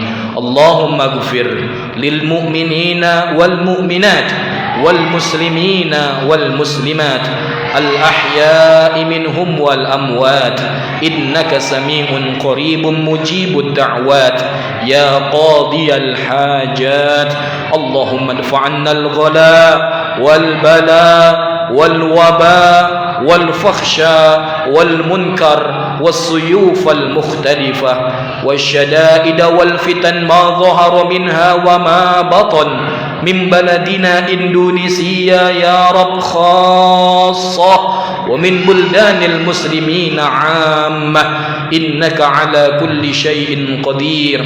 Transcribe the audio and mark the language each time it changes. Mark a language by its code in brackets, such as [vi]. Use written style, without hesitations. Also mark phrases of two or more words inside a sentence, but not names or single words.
[ar] اللهم اغفر للمؤمنين والمؤمنات والمسلمين والمسلمات الأحياء منهم والأموات إنك سميع قريب مجيب الدعوات يا قاضي الحاجات. اللهم ادفع عنا الغلاء والبلاء والوباء والفحشاء والمنكر والسيوف المختلفة والشدائد والفتن ما ظهر منها وما بطن من بلدنا إندونيسيا يا رب خاصة ومن بلدان المسلمين عامة إنك على كل شيء قدير.